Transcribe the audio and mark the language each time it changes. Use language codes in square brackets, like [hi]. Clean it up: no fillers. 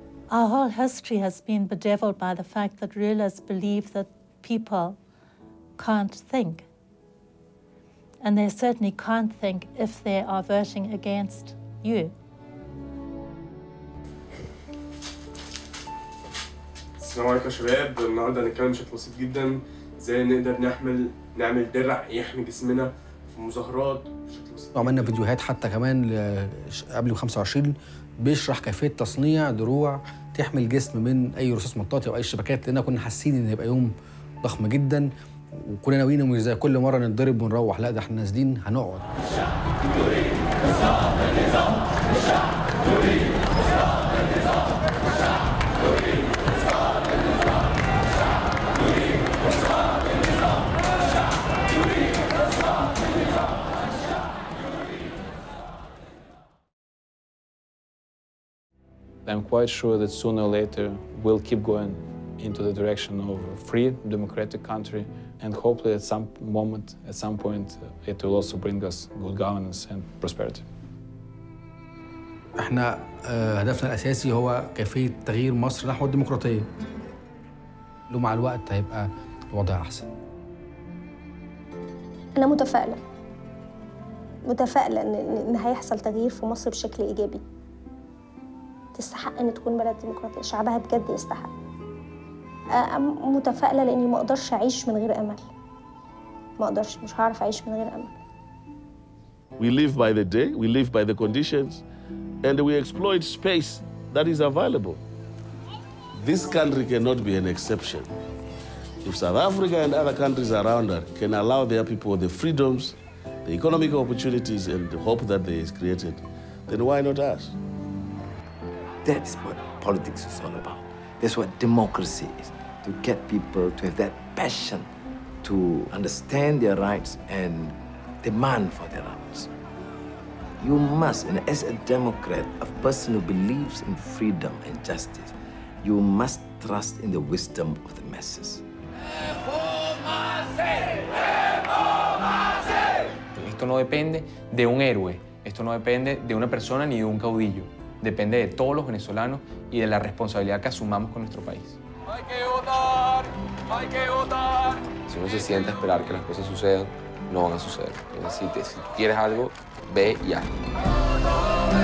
[en] Our whole history has been bedeviled by the fact that rulers believe that people can't think. And they certainly can't think if they are voting against you. [ar] السلام عليكم يا شباب، النهارده هنتكلم بشكل بسيط جدا ازاي نقدر نعمل درع يحمي جسمنا في مظاهرات بشكل بسيط. عملنا فيديوهات حتى كمان قبل 25 بيشرح كيفيه تصنيع دروع تحمي الجسم من اي رصاص مطاطي او اي شبكات، لان كنا حاسين ان هيبقى يوم ضخم جدا وكنا ناويين مش زي كل مره نتضرب ونروح، لا ده احنا نازلين هنقعد. [en] I'm quite sure that sooner or later we'll keep going into the direction of a free, democratic country, and hopefully at some moment, at some point, it will also bring us good governance and prosperity. [ar] احنا هدفنا الأساسي هو كيفية تغيير مصر نحو الديمقراطية. ومع الوقت هيبقى الوضع أحسن. أنا متفائلة إن هيحصل تغيير في مصر بشكل إيجابي. تستحق إن تكون بلد ديمقراطية، شعبها بجد يستحق. متفائلة لأني ما أقدرش أعيش من غير أمل. مش هعرف أعيش من غير أمل. [en] We live by the day, we live by the conditions, and we exploit space that is available. This country cannot be an exception. If South Africa and other countries around us can allow their people the freedoms, the economic opportunities, and the hope that they has created, then why not us? That's what politics is all about. That's what democracy is, to get people to have that passion to understand their rights and demand for their rights. You must, and as a Democrat, a person who believes in freedom and justice, you must trust in the wisdom of the masses. [es] Esto no depende de un héroe, esto no depende de una persona ni de un caudillo. Depende de todos los venezolanos y de la responsabilidad que asumamos con nuestro país. ¡Hay que votar! ¡Hay que votar! Si uno se sienta a esperar que las cosas sucedan, no van a suceder. Si tú quieres algo, ve y hazlo.